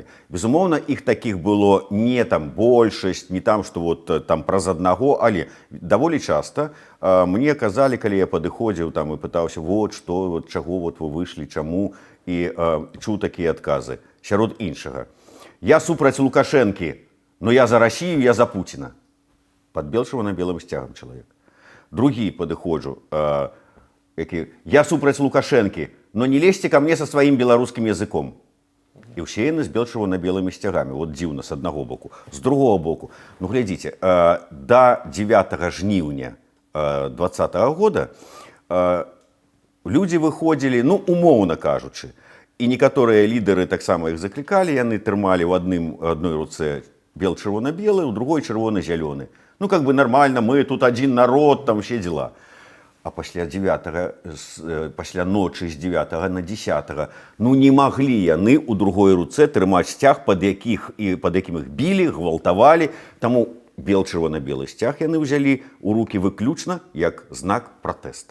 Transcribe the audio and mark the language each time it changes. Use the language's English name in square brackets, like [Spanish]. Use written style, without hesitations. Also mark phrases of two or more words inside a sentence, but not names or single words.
[Belarusian] Безумоўна, іх такіх было не там большасць, не там, што вот там праз аднаго, але даволі часта мне казалі, калі я падыходзіў там і пытаўся, вот што, вот чаго вот вы выйшлі, чаму, і чуў такія адказы. Сярод іншага. Я супраць Лукашэнкі, но я за Расію, я за Пуціна. Пад бел-чырвона-белым сцягам чалавек. Другі падыходжу, які, я супраць Лукашэнкі, [Russian] но не лезьте ко мне со сваім беларускім языком. [Belarusian] І ўсе яны з бел-чырвона-белымі сцягамі. Вот дзіўна, з аднаго боку. З другого боку, ну глядзіце, да 9 жніўня 20-го года людзі выходзілі, ну, умоўна кажучы, і некаторыя лідары таксама іх заклікалі, яны трымалі ў адной руцэ бел-чырвона-белы, у другой чырвона-зялёны. Ну, [Russian] как бы нормально, мы тут один народ, там все дела. [Belarusian] А пасля ночы з 9 на 10 ну не маглі яны ў другой руцэ трымаць сцяг, пад якім іх білі, гвалтавалі. Таму бел-чырвона-белы сцяг яны ўзялі ў рукі выключна як знак пратэста.